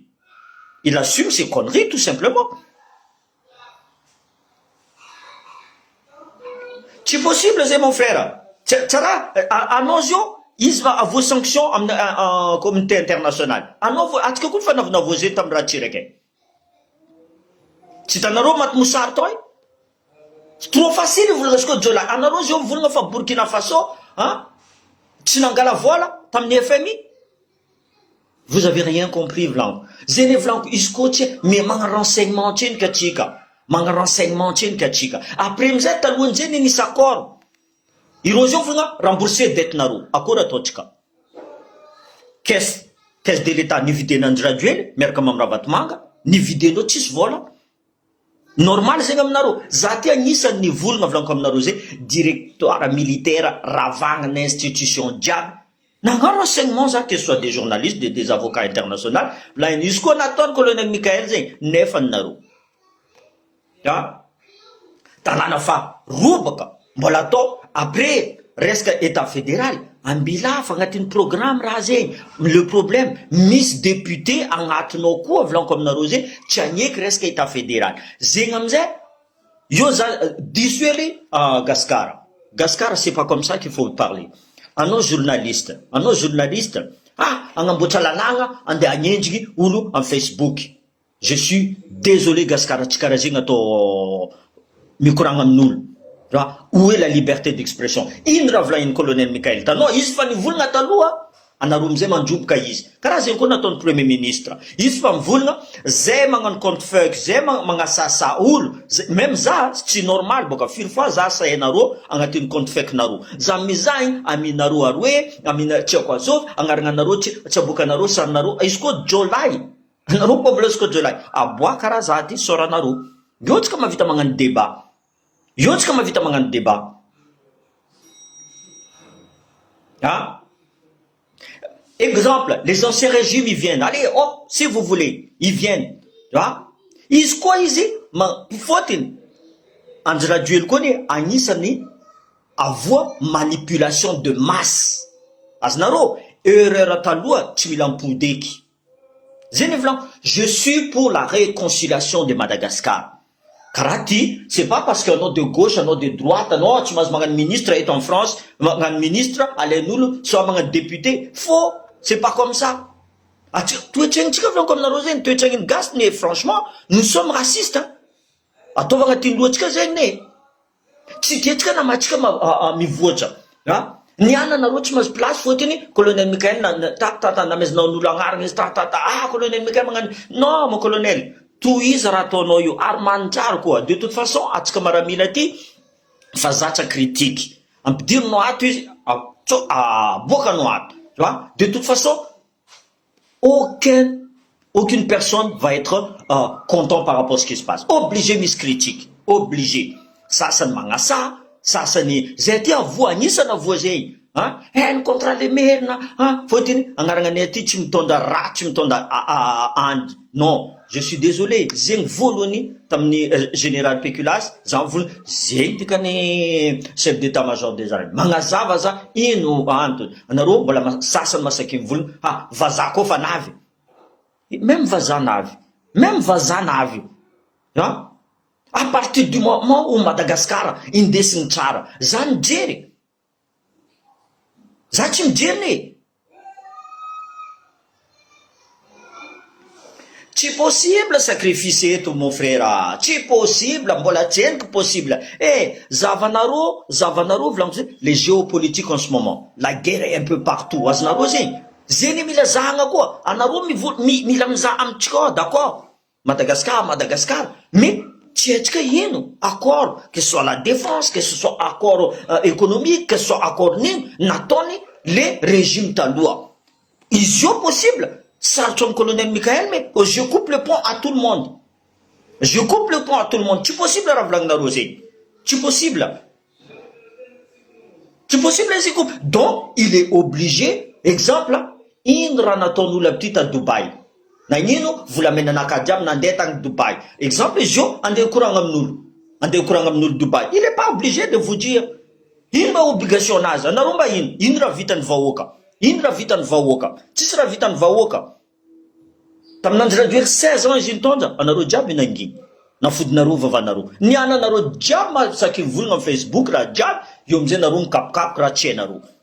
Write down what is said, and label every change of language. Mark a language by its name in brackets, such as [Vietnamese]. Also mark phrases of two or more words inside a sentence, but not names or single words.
[French] Il assume ses conneries tout simplement. [Malagasy] Tsy possible zay [French] mon frère. [Malagasy] Tsara anao zio izy va avo sanction amin'ny [French] communauté internationale. [Malagasy] Anao atsika koa fanaovana zay tamin'ny raha tsiraka. Tsy hitanareo maty mosary tao [French] trop facile [Malagasy] volagna siko jola. Anareo zio volagna fa Burkina Faso tsy nangala vola tamin'ny FMI. [French] Vous avez rien compris vlanko. [Malagasy] Zay vlanko izy koa tsy mais magna renseignement tsenika atsika. Magna renseignement tsenika atsika. Après amizay talohany zay nisy accord. Ireo zio volagna [French] rembourser dette [Malagasy] naro. Akory ataotsika? [French] Caisse de l'État [Malagasy] nividen'Andrajo ely miaraka amin'ny Ravatomanga, nividendreo tsisy vola. Normal zegny aminareo. Za ty agnisan'ny nivolagna vlanko aminareo zay [French] directoire militaire [Malagasy] ravagna institution jiaby. Nagnano renseignement za, [French] que ce soit des journalistes, des avocats internationaux. Là, [Malagasy] izy koa nataony colonel Michael zegny nefa nareo. Tanàna fa robaka mbola atao après resaka [French] état fédéral [Malagasy] ambilafa agnatin'ny programme raha zegny. [French] Le problème [Malagasy] misy député agnatinao koa vlanko aminareo zegny tsy agneky resaka [French] état fédéral. [Malagasy] Zegny amizay yo za diso ely Gaskara [French] c'est pas comme ça qu'il faut parler. [Malagasy] Anao journaliste, agnamboatra lalagna andeha agnendriky olo en Facebook. [French] Je suis désolé [Malagasy] Gaskara, tsy karaha zegny atao mikoragna amin'olo. [French] Où est la liberté d'expression? [Malagasy] Ino raha volagniny colonel Michael tanoa, izy fa nivolagna taloha, anareo amizay mandroboka izy. Karaha zegny koa nataon'ny [French] premier ministre. [Malagasy] Izy fa mivolagna, zay magnano [French] compte fake, [Malagasy] zay magnasasa olo. Même za tsy normal boka firy fois za sahenareo agnatin'ny [French] compte fake [Malagasy] nareo. Za mizagny aminareo aroe, amina tiako azov, agnarananareo tsy abokanareo sarinareo. Izy koa jolay. Anareo koa volasiko jolay. Aboa karaha za ty soranareo. Io tsika mavita magnano débat. [French] Exemple, les anciens régimes, ils viennent. Allez, hop, si vous voulez, ils viennent. Tu vois? [Malagasy] Izy koa izy, Andry Rajoelina koa ny agnisany avoa [French] manipulation de masse. [Malagasy] Azonareo erreur taloha tsy mila mipodeky. Zay ny volagno, [French] je suis pour la réconciliation de Madagascar. [Malagasy] Karaha ty, [French] c'est pas parce que anao de gauche, anao de droite, [Malagasy] anao tsy mahazo magnano [French] ministre eto en France, magnano ministre, alain'olo, soit magnano député. Faux, c'est pas comme ça. [Malagasy] Toetragnintsika volagno aminareo zay, toetragniny gasy ne, franchement, [French] nous sommes racistes. [Malagasy] Hein? Ataovagna tin-lohantsika zegny ne. Tsy detsika na matsika mivoatra. Ny ananareo tsy mahazo place fôtiny colonel Michael namezanao n'olo agnarana izy colonel Michael magnano [French] non mon colonel [Malagasy] toy izy raha ataonao io ary manitsara koa [French] de toute façon [Malagasy] atsika maramila ty fa zatra critique ampidirinao ato izy aboakanao ato [French] tu vois de toute façon aucune personne va être content par rapport à ce qui se passe obligé misy critique obligé [Malagasy] sasany magnasa sasany zay ty avoa anisana avoa zay hainy [French] contre le merina [Malagasy] fôtiny agnarana aty tsy mitonda raha tsy mitonda andy [French] non je suis désolé [Malagasy] zegny voalohany tamin'ny général Péculas za vola zegny dikany [French] chef d'état major des armées [Malagasy] magnazava za ino antony anareo mbola sasany masaky volana vazaha koa fa navy même vazaha navy [French] à partir du moment où [Malagasy] Madagascar indesiny tsara za nijery za tsy mijery tsy possible sacrifice eto [French] mon frère [Malagasy] tsy possible mbola tsy henoko possible zavanareo volagno [French] les géopolitiques en ce moment la guerre est un peu partout [Malagasy] azonareo zegny mila zahagna koa anareo mila mizaha amitsika d'accord Madagascar mais tsy haitsika ino [French] accord que ce soit la défense que ce soit accord économique que ce soit accord [Malagasy] nino nataony [French] le régime [Malagasy] taloha izy io possible sarotro amin'ny colonel Michael [French] mais je coupe le pont à tout le monde [Malagasy] tsy possible raha volagninareo zegny tsy possible izy coupe donc [French] il est obligé [Malagasy] exemple ino raha nataon'olo aby ty ta Dubaï nagnino volamena anakajy nandeha tagny Dubaï exemple izy io andeha koragna amin'olo Dubaï [French] il est pas obligé de vous dire [Malagasy] ino mba obligation anazy anareo mba ino raha vitany vahoaka tsisy raha vitany vahoaka tamin'andro Rajoelina 16 ans izy nitondra anareo jiaby nanginy nafodinareo vavanareo ny ananareo jiaby masaky volagna amin'ny Facebook raha jiaby io amizay nareo mikapokapoka raha tsy hainareo